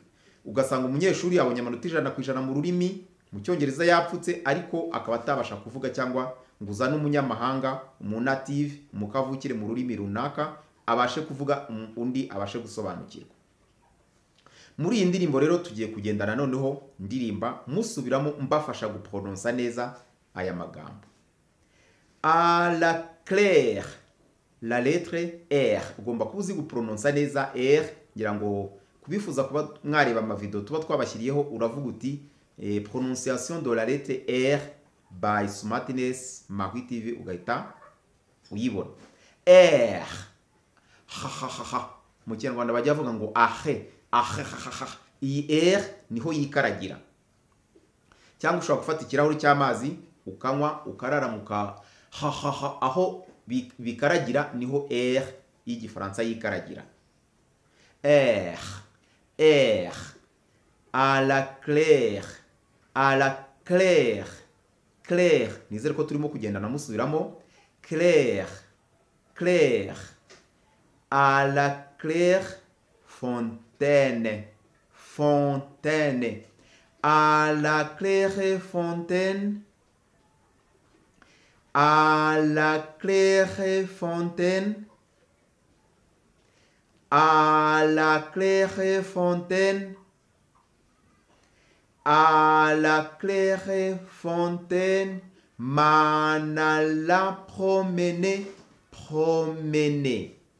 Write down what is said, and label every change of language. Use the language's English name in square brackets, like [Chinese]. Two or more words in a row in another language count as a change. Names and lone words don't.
[Kinyarwanda] Ugasanga umunyeshuri abonye amanota 100% mu rurimi, mu cyongereza yapfutse ariko akaba atabasha kuvuga, cyangwa ngo uzane umunyamahanga, umunative, umukavukire mu rurimi runaka abashe kuvuga, undi abashe gusobanukirwa. Muri iyi ndirimbo rero tugiye kugendana noneho ndirimba musubiramo mbafasha guprononsa neza aya magambo. [French] À la claire, la lettre R. [Kinyarwanda] Ugomba kuzi guprononsa neza R. Ngira ngo kubifuza kuba mwareba amavideo tuba twabashyiriyeho uravuga uti [French] prononciation de la lettre R [Kinyarwanda] by Smartness Marie TV, ugahita uyibona. R. Mu Kinyarwanda bajya bavuga ngo ahe. Iyi R niho yikaragira. Cyangwa ushobora gufata ikirahuri cy'amazi ukanywa ukararamuka aho bikaragira niho R y'igifaransa yikaragira. R, R. [French] À la claire, à la claire, claire. [Kinyarwanda] Nizere ko turimo kugendana musubiramo. [French] Claire, claire. À la claire, fontaine, fontaine. À la claire fontaine, à la claire fontaine, à la claire fontaine, à la claire fontaine, mana la promener, promener.